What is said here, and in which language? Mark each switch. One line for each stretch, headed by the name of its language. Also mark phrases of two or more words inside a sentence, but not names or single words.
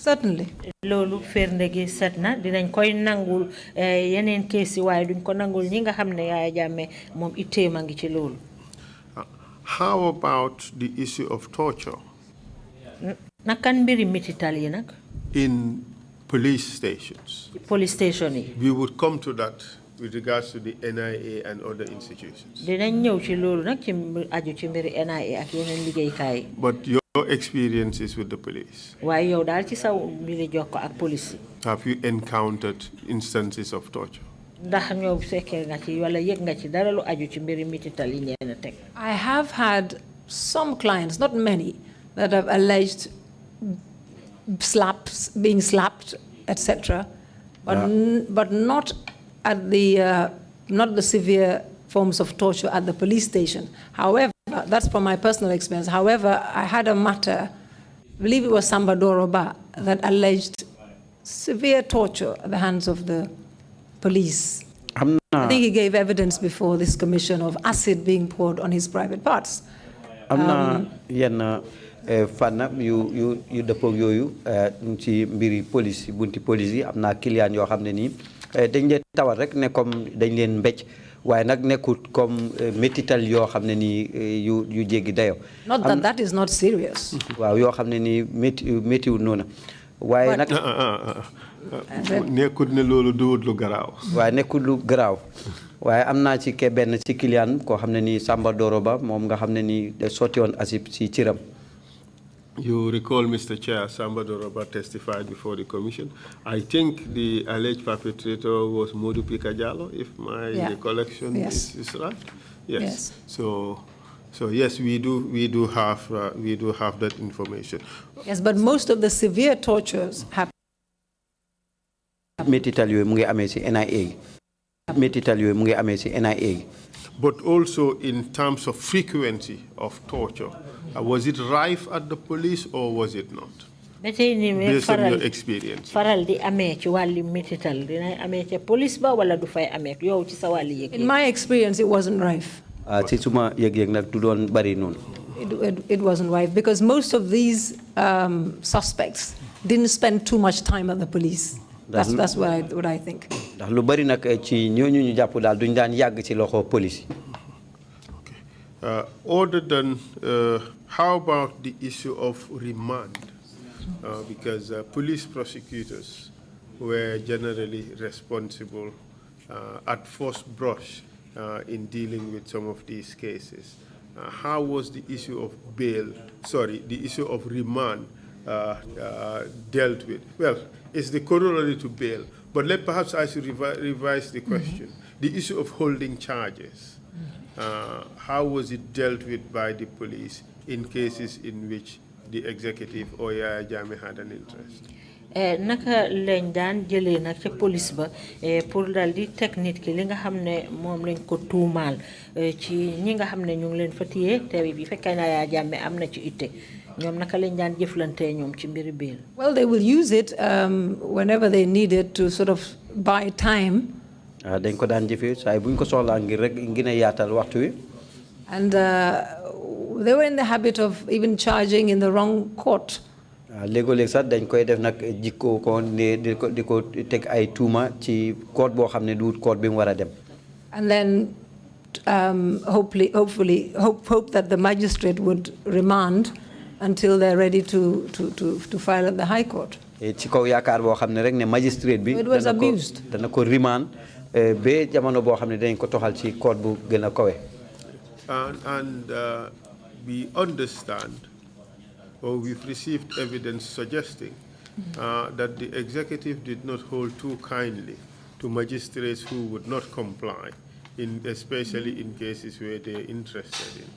English: Certainly.
Wolof: Loolu firnde gi set na dinañ koy nangul yeneen case yi waaye duñ ko nangul ñi nga xam ne Yaya Jammeh moom itteem a ngi ci loolu.
English: How about the issue of torture?
Wolof: Nakan mbiri mitital yi nag.
English: In police stations. Police station
Wolof: yi.
English: We would come to that with regards to the NIA and other institutions.
Wolof: Dinañ ñëw ci loolu nag ci aju ci mbiri NIA ak yeneen liggéeykaay.
English: But your experiences with the police.
Wolof: Waaye yow daal ci sa mbiri jokko ak police yi.
English: Have you encountered instances of torture?
Wolof: Ndax ñoo fekkee nga ci wala yëg nga ci dara lu aju ci mbiri mitital yi ñeena teg.
English: I have had some clients, not many, that have alleged slaps, being slapped, etc., but not at not the severe forms of torture at the police station. However, that's from my personal experience. However, I had a matter, I believe it was Samba Doroba, that alleged severe torture at the hands of the police. I think he gave evidence before this commission of acid being poured on his private parts.
Wolof: Fana yu dëppoog yooyu ci mbiri police bunti police yi am naa client yoo xam ne nii dañ leen tawal rek ne comme dañ leen mbécc waaye nag nekkut comme métital yoo xam ne nii yu jéggi dayo.
English: Not that that is not serious.
Wolof: waaw yoo xam ne nii méttiwul noonu waaye nag. nekkut ne loolu duwut lu garaaw. waaye nekkut lu garaaw waaye am naa ci benn ci client koo xam ne nii Samba Doro Ba moom nga xam ne nii sotti woon asib ci ciram.
English: You recall, Mr. Chair, Samba Doroba testified before the commission. I think the alleged perpetrator was Modu Pikajalo, if my recollection is right. Yes. So yes, we do have that information. Yes, but most of the severe tortures happen.
Wolof: Métital yooyu mu ngi amee ci NIA. Métital yooyu mu ngi amee ci NIA.
English: But also in terms of frequency of torture. Was it rife at the police or was it not? Based on your experience.
Wolof: Faral di amé ci wàlli métital dina amé ci police ba wala du fay amé yow ci sa wàlli yëg.
English: In my experience, it wasn't rife.
Wolof: Ci suma yëg-yëg nag du doon bari noonu.
English: It wasn't rife because most of these suspects didn't spend too much time at the police. That's what I think.
Wolof: Ndax lu bari nag ci ñooñu ñu jàpp daal duñ daan yàgg ci loxo police.
English: Other than, how about the issue of remand? Because police prosecutors were generally responsible at first brush in dealing with some of these cases. How was the issue of the issue of remand dealt with? Well, it's the corollary to bail, but perhaps I should revise the question. The issue of holding charges. How was it dealt with by the police in cases in which the executive or Yaya Jammeh had an interest?
Wolof: Naka lañ daan jëlee nag ca police ba pour dal di teg nit ki li nga xam ne moom lañ ko tuumaal ci ñi nga xam ne ñu ngi leen fa téye te bi fekkee na Yaya Jammeh am na ci itte ñoom naka lañ daan jëflante ñoom ci mbiri bail.
English: Well, they will use it whenever they need it to sort of buy time.
Wolof: Dañ ko daan jëfee saa buñ ko soxlaa ngir rek ngir yaatal waxtu wi.
English: And they were in the habit of even charging in the wrong court.
Wolof: léegoo-léeg sax dañ koy def nag jikko ko ne di ko teg ay tuuma ci code boo xam ne du code bi mu war a dem.
English: And then hope that the magistrate would remand until they're ready to file at the High Court.
Wolof: Ci kaw yaakaar boo xam ne rek ne magistrate bi.
English: It was abused.
Wolof: Dana ko remand ba jamono boo xam ne dañ ko toxal ci code bu gën a kawe.
English: And we understand, or we've received evidence suggesting that the executive did not hold too kindly to magistrates who would not comply, especially in cases where they're interested in.